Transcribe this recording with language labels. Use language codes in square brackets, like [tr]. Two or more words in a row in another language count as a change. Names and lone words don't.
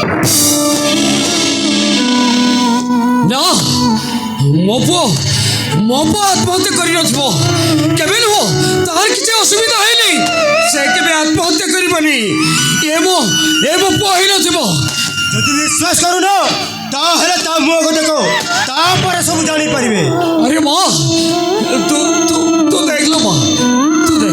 [or] ନା ମୋ ପୁଅ ଆତ୍ମହତ୍ୟା କରିନଥିବ କେବେ ନୁହଁ ତାହାର କିଛି ଅସୁବିଧା ହେଇନି ସେ କେବେ ଆତ୍ମହତ୍ୟା କରିବନି ଏ ମୋ ପୁଅ ହେଇନଥିବ। ଯଦି ବିଶ୍ୱାସ କରୁନ ତାହେଲେ ତା ମୁହଁକୁ ଦେଖ ତାପରେ ସବୁ ଜାଣିପାରିବେ। [hi] अरे माँ तू तू तू देख लो माँ तू देख